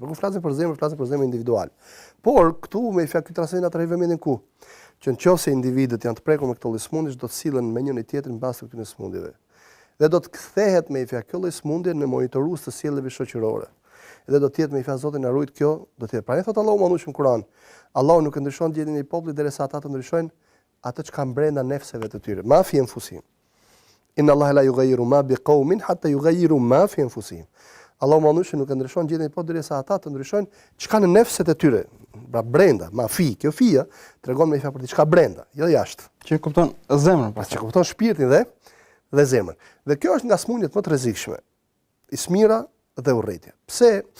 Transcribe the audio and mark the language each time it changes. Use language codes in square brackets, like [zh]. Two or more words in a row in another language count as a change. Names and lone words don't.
[sq] Por kur flasim për zemër individual. Por këtu me fjalë ky transmetim atë vëmendjen ku që nëse individët janë të prekur me këto lloj smundjesh, do të sillen me njëri tjetrin mbas këtyre smundjeve. Dhe do të kthehet me fjalë kjo lloj smundje në monitorues të sjelljes shoqërore. Dhe do të jetë me fjalë Zoti na rujt kjo, do të jetë. Pra thot Allahu më në Kur'an, Allahu nuk e ndryshon gjendjen e popullit derisa ata të ndryshojnë atë që kanë brenda nefseve të tyre. [ar] ما في أنفسهم. إن الله لا يغير ما بقوم حتى يغيروا ما في أنفسهم. [sq] Allahu më nuk e ndryshon gjendjen e popullit derisa ata të ndryshojnë çka në nefset e tyre. Pra brenda, [ar] ما في, [sq] kjo fia tregon me fjalë për diçka brenda, jo jashtë. Që kupton zemrën, pra që kupton shpirtin dhe zemrën. Dhe kjo është nga smundjet më të rrezikshme. Smira dhe urrëtia. Pse?